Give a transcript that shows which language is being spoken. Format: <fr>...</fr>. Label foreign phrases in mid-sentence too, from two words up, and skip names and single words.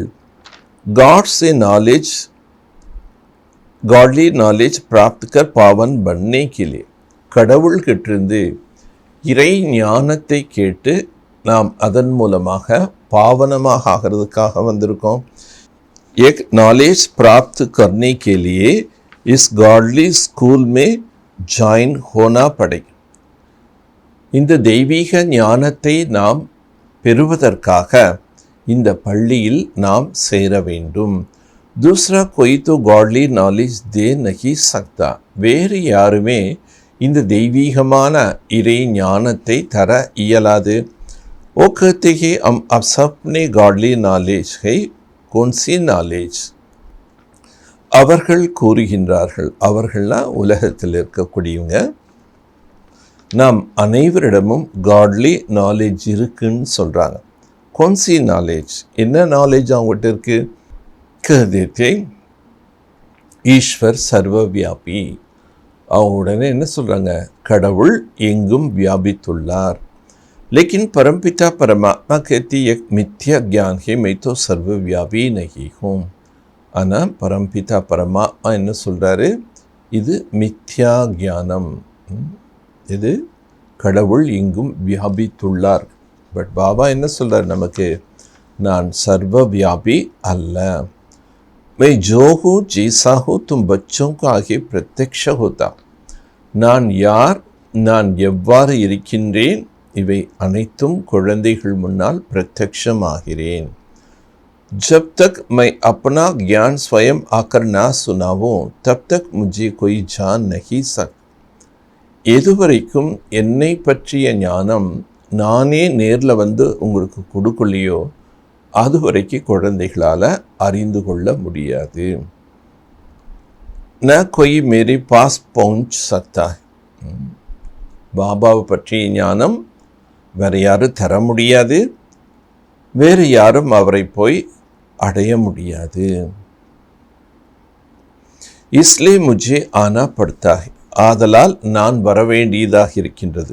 <hi>गॉड से नॉलेज,</hi> <en>godly knowledge</en> <hi>प्राप्त कर पावन बनने के लिए,</hi> <ta>கடவுள்கிட்டிருந்து இறை ஞானத்தை கேட்டு நாம் அதன் மூலமாக பாவனமாக ஆகிறதுக்காக வந்திருக்கோம்.</ta> <hi>एक नॉलेज प्राप्त करने के लिए इस</hi> <en>godly school</en> <hi>में ज्वाइन होना पड़ेगा.</hi> <ta>இந்த தெய்வீக ஞானத்தை நாம் பெறுவதற்காக இந்த பள்ளியில் நாம் சேர வேண்டும்.</ta> <hi>दूसरा कोई तो</hi> <en>godly knowledge</en> <hi>दे नहीं सकता.</hi> <ta>வேறு யாருமே இந்த தெய்வீகமான இறை ஞானத்தை தர இயலாது.</ta> <hi>वो कहते हैं हम अब सबने</hi> <en>godly knowledge</en> <hi>है, कौन सी नॉलेज.</hi> <ta>அவர்கள் கூறுகின்றார்கள், அவர்கள்லாம் உலகத்தில் இருக்கக்கூடியவங்க, நாம் அனைவரிடமும்</ta> <en>godly knowledge</en> <ta>இருக்குன்னு சொல்கிறாங்க.</ta> <hi>कौन सी नॉलेज,</hi> <ta>என்ன நாலேஜ் அவங்ககிட்ட இருக்கு.</ta> <hi>कहते हैं ईश्वर सर्वव्यापी.</hi> <ta>அவங்க உடனே என்ன சொல்கிறாங்க, கடவுள் எங்கும் வியாபித்துள்ளார்.</ta> <hi>लेकिन परमपिता परमात्मा कहती एक मिथ्या ज्ञान है, मैं तो सर्वव्यापी नहीं हूँ.</hi> <ta>ஆனால் பரம்பிதா பரமாத்மா என்ன சொல்கிறாரு, இது மித்யா ஞானம், இது கடவுள் எங்கும் வியாபித்துள்ளார். பட் பாபா என்ன சொல்கிறார் நமக்கு, நான் சர்வ வியாபி அல்ல.</ta> <hi>मैं जो हूँ जैसा हूँ तुम बच्चों को आगे प्रत्यक्ष होता.</hi> <ta>நான் யார், நான் எவ்வாறு இருக்கின்றேன், இவை அனைத்தும் குழந்தைகள் முன்னால் பிரத்யக்ஷமாகிறேன்.</ta> <hi>जब तक मैं अपना ज्ञान स्वयं आकर ना सुनाऊं तब तक मुझे कोई जान नहीं सकता.</hi> <ta>எதுவரைக்கும் என்னை பற்றிய ஞானம் நானே நேரில் உங்களுக்கு கொடுக்கலையோ அது வரைக்கும் குழந்தைகளால் அறிந்து கொள்ள முடியாது.</ta> <hi>न कोई मेरे पास पहुंच सकता है.</hi> <ta>பாபாவை பற்றிய ஞானம் வேறு யாரும் தர முடியாது, வேறு யாரும் அவரை போய் அடைய முடியாது.</ta> <hi>इसलिए मुझे आना पड़ता है.</hi> <ta>ஆதலால் நான் வர வேண்டியதாக இருக்கின்றது.</ta>